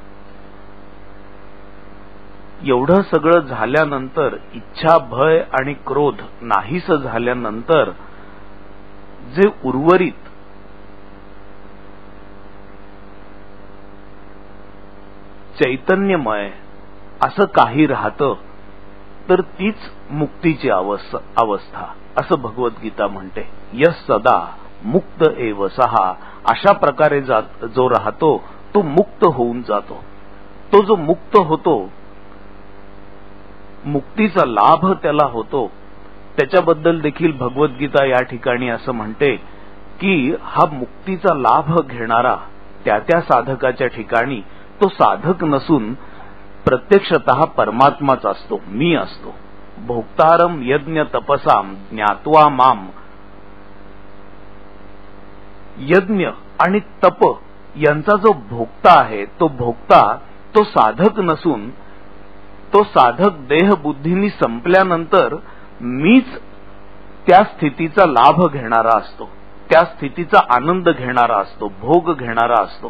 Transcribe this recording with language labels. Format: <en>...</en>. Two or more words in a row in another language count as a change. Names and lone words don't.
<mr>एवढं सगळं झाल्यानंतर, इच्छा भय आणि क्रोध नाहीस झाल्यानंतर जे उर्वरित चैतन्यमय असं काही राहतं तर तीच मुक्तीची अवस्था असं भगवद्गीता म्हणते.</mr> <sa>यस सदा मुक्त एव सहा,</sa> <mr>अशा प्रकारे जो राहतो तो मुक्त होऊन जातो. तो जो मुक्त होतो, मुक्तीचा लाभ त्याला होतो, त्याच्याबद्दल देखील भगवद्गीता या ठिकाणी असं म्हणते की हा मुक्तीचा लाभ घेणारा त्या साधकाच्या ठिकाणी तो साधक नसून प्रत्यक्षतः परमात्माच असतो, मी असतो.</mr> <sa>भोक्तारम यज्ञ तपसाम ज्ञात्वा माम.</sa> <mr>यज्ञ आणि तप यांचा जो भोक्ता आहे, तो भोक्ता तो साधक नसून तो साधक देहबुद्धींनी संपल्यानंतर मीच त्या स्थितीचा लाभ घेणारा असतो, त्या स्थितीचा आनंद घेणारा असतो, भोग घेणारा असतो.</mr>